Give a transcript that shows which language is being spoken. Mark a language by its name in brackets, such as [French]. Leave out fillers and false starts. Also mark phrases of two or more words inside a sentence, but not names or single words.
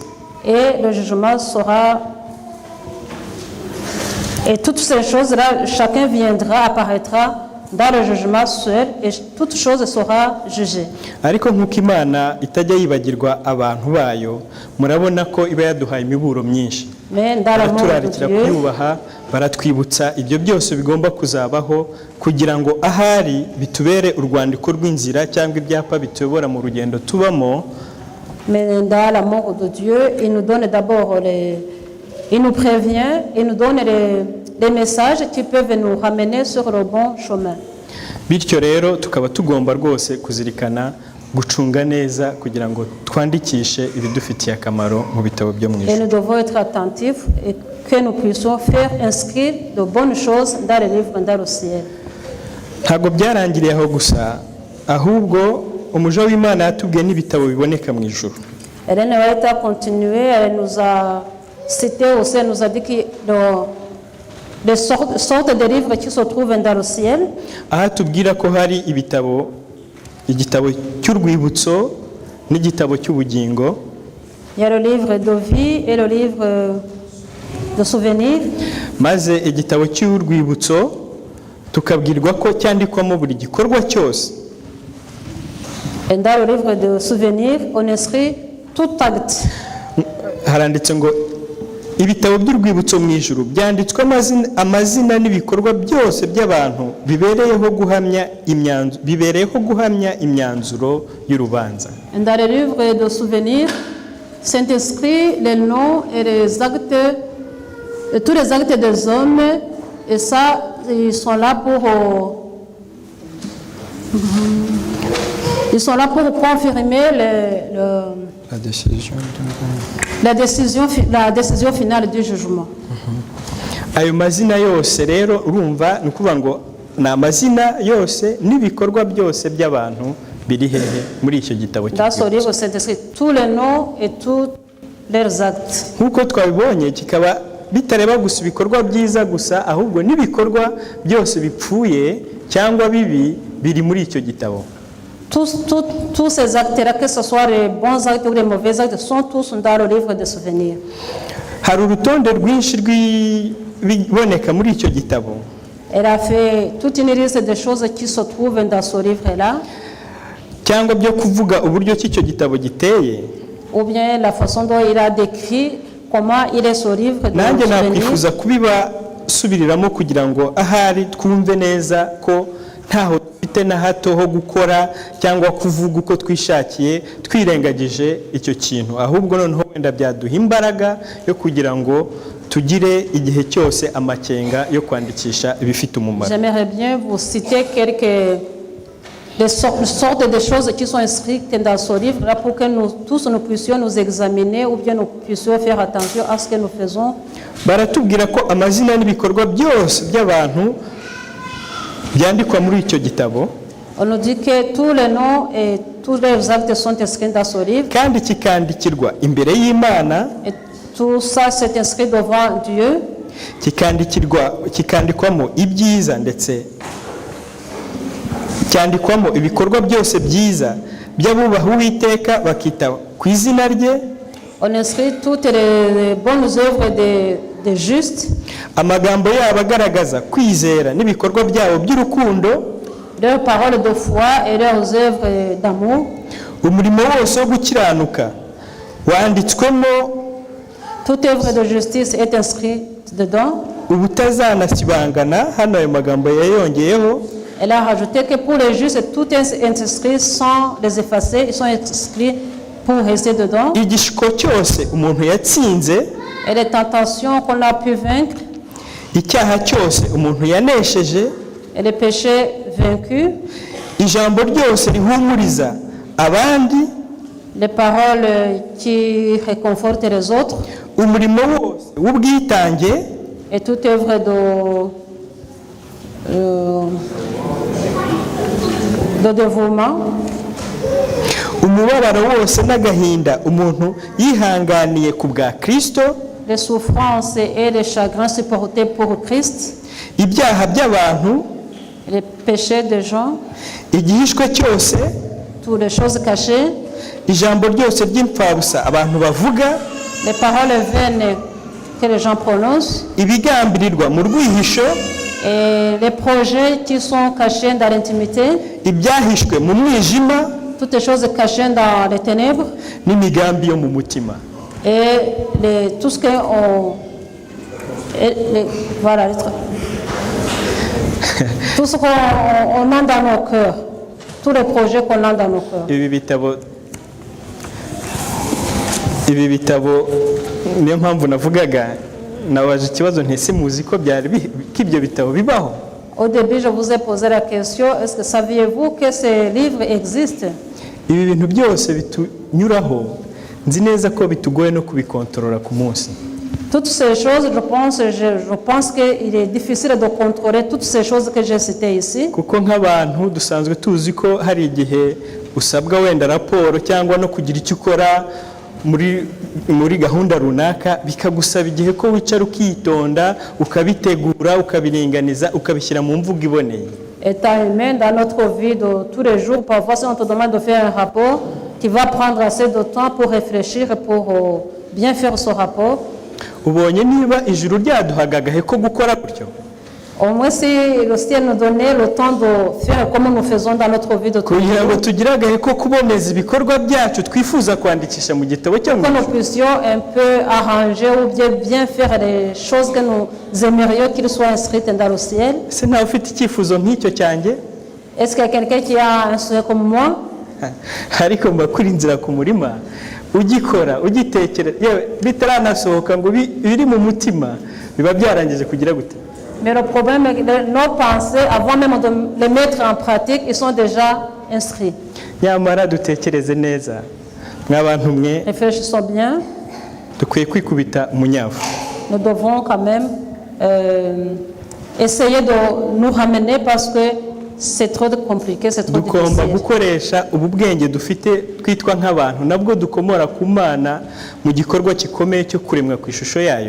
[French] Et le jugement sera... Et toutes ces choses-là, chacun viendra, apparaîtra dans le jugement seul et toute chose sera jugée. [Kinyarwanda] Ariko nk'uko Imana itajya yibagirwa abantu bayo, murabona ko iba yaduhaye imiburo myinshi. Baraturarikira kuyubaha, baratwibutsa ibyo byose bigomba kuzabaho kugira ngo ahari bitubere urwandiko rw'inzira cyangwa ibyapa bituyobora mu rugendo tubamo. [French] Mais dans l'amour de Dieu, il nous donne d'abord il nous prévient, il nous donne les messages qui peuvent nous ramener sur le bon chemin. [Kinyarwanda] Bityo rero tukaba tugomba rwose kuzirikana gucunga neza kugira ngo twandikishe ibidufitiye akamaro mu bitabo byo mu ijuru. [French] Et nous devons être attentifs et que nous puissions faire inscrire de bonnes choses dans les livres dans le ciel. [Kinyarwanda] Ntabwo byarangiriye aho gusa, ahubwo umuja w'Imana yatubwiye n'ibitabo biboneka mu ijuru. [French] Hélène a continué, elle nous a cité aussi, elle nous a dit que des sortes de livres qui se trouvent dans le ciel. [Kinyarwanda] Aha tubwira ko hari ibitabo, igitabo cy'urwibutso n'igitabo cy'ubugingo. [French] Il y a le livre de vie et le livre de souvenirs. [Kinyarwanda] Maze igitabo cy'urwibutso tukabwirwa ko cyandikwamo buri gikorwa cyose. [French] Et dans le livre de souvenirs, on inscrit tout acte. [Kinyarwanda] Haranditse ngo ibitabo by'urwibutso mu ijuru byanditswe amazina n'ibikorwa byose by'abantu bibereyeho guhamya imyanzuro y'urubanza. [French] Dans le livre de souvenirs, c'est inscrit les noms et les actes, tous les actes des hommes, et ça, ils sont là pour confirmer la décision finale du jugement. [Kinyarwanda] Ayo mazina yose rero urumva nukuvuga ngo na amazina yose n'ibikorwa byose by'abantu biri hehe muri icyo gitabo [French] Dans ce livre, c'est inscrit tous les noms et tous leurs actes. [Kinyarwanda] Nkuko twabibonye kikaba bitareba gusa ibikorwa byiza gusa, ahubwo n'ibikorwa byose bipfuye cyangwa bibi biri muri icyo gitabo. [French] Tous ces actes-là, que ce soit les bons actes ou les mauvais actes, sont tous dans le livre de souvenirs. [Kinyarwanda] Hari urutonde rwinshi rw'ibiboneka muri icyo gitabo. [French] Elle a fait toute une liste de choses qui se trouvent dans ce livre-là. [Kinyarwanda] Cyangwa byo kuvuga uburyo cy'icyo gitabo giteye. [French] Ou bien la façon dont il a décrit comment il est ce livre de [Kinyarwanda] nanjye [French] souvenirs. [Kinyarwanda] nakwifuza kubiba subiriramo kugira ngo ahari twumve neza ko ntaho dufite na hato ho gukora cyangwa kuvuga uko twishakiye twirengagije icyo kintu, ahubwo noneho wenda byaduha imbaraga yo kugira ngo tugire igihe cyose amakenga yo kwandikisha ibifite umumaro. [French] J'aimerais bien vous citer quelques sortes de choses qui sont inscrites dans ce livre là pour que nous tous nous puissions nous examiner ou bien nous puissions faire attention à ce que nous faisons. [Kinyarwanda] Baratubwira ko amazina n'ibikorwa byose by'abantu byandikwa muri icyo gitabo. [French] On nous dit que tous les noms et tous les actes sont inscrits dans ce livre. [Kinyarwanda] Kandi kikandikirwa imbere y'Imana. [French] Et tout ça c'est inscrit devant Dieu. [Kinyarwanda] Kikandikwamo ibyiza ndetse cyandikwamo ibikorwa byose byiza by'abubaha Uwiteka bakita ku izina rye. [French] On inscrit toutes les bonnes œuvres des justes. [Kinyarwanda] Amagambo yabo agaragaza kwizera n'ibikorwa byabo by'urukundo. [French] Leurs paroles de foi et leurs œuvres d'amour. [Kinyarwanda] Umurimo wose wo gukiranuka wanditswemo. [French] Toute œuvre de justice est inscrite dedans. [Kinyarwanda] Ubutazanasibangana, hano ayo magambo yayongeyeho. [French] Elle a rajouté que pour les justes, tout est inscrit sans les effacer, ils sont inscrits pour rester dedans. [Kinyarwanda] Igishiko cyose umuntu yatsinze. [French] Et les tentations qu'on a pu vaincre. [Kinyarwanda] Icyaha cyose umuntu yanesheje. [French] Et les péchés vaincus. [Kinyarwanda] Ijambo ryose rihumuriza abandi. [French] Les paroles qui réconfortent les autres. [Kinyarwanda] Umurimo wose w'ubwitange. [French] Et toute œuvre de dévouement. [Kinyarwanda] Umubabaro wose n'agahinda umuntu yihanganiye ku bwa Kristo. [French] Les souffrances et les chagrins supportés pour Christ. [Kinyarwanda] Ibyaha by'abantu. [French] Les péchés des gens. [Kinyarwanda] Igihishwe cyose. [French] Toutes les choses cachées. [Kinyarwanda] Ijambo ryose ry'imfabusa abantu bavuga. [French] Les paroles vaines que les gens prononcent. [Kinyarwanda] Ibigambirirwa mu rwihisho. [French] Et les projets qui sont cachés dans l'intimité. [Kinyarwanda] Ibyahishwe mu mwijima. [French] Toutes les choses cachées dans les ténèbres. [Kinyarwanda] N'imigambi yo mu mutima. [French] Et tout ce qu'on voilà, tout ce qu'on a dans nos cœurs, tous les projets qu'on a dans nos cœurs. [Kinyarwanda] Ibi bitabo niyo mpamvu navugaga nabaje ikibazo ntese muzi ko ibyo bitabo bibaho. [French] Au début je vous ai posé la question, est-ce que saviez-vous que ces livres existent? [Kinyarwanda] Ibi bintu byose bitunyuraho nzi neza ko bitugoye no kubikontorora ku munsi. [French] Toutes ces choses, je pense qu'il est difficile de contrôler toutes ces choses que j'ai citées ici. [Kinyarwanda] Kuko nk'abantu dusanzwe tuzi ko hari igihe usabwa wenda raporo cyangwa no kugira icyo ukora muri gahunda runaka bikagusaba igihe ko wicara ukitonda ukabitegura ukabiringaniza ukabishyira mu mvugo iboneye. [French] Étant humain dans notre vie de tous les jours, parfois on te demande de faire un rapport qui va prendre assez de temps pour réfléchir et pour bien faire ce rapport. [Kinyarwanda] Ubonye niba ijuru ryaduhaga agahe ko gukora gutyo. [French] Au moins si le ciel nous donnait le temps de faire comme nous faisons dans notre vie de tous les jours. [Kinyarwanda] Kugira ngo tugire agahe ko kuboneza ibikorwa byacu twifuza kwandikisha mu gitabo cyo. [French] Que nous puissions un peu arranger ou bien faire les choses que nous aimerions qu'ils soient inscrites dans le ciel. [Kinyarwanda] Se nta ufite icyifuzo nk'icyo cyanjye? [French] Est-ce qu'il y a quelqu'un qui a un souhait comme moi? [Kinyarwanda] Ariko mbakuri inzira ku murima ugikora ugitekera yewe bitaranasohoka ngo biri mu mutima biba byarangije kugira gute. [French] Mais le problème est que nos pensées avant même de les mettre en pratique ils sont déjà inscrits. [Kinyarwanda] Nyamara dutekereze neza nk'abantu mwe. [French] Réfléchissons bien. [Kinyarwanda] Dukwiye kwikubita umunyafu. [French] Nous devons quand même essayer de nous ramener parce que c'est trop compliqué, c'est trop difficile. [Kinyarwanda] Dukomba gukoresha ububwenge dufite twitwa nk'abantu nabwo dukomora ku Mana mu gikorwa gikomeye cyo kuremwa ku ishusho yayo.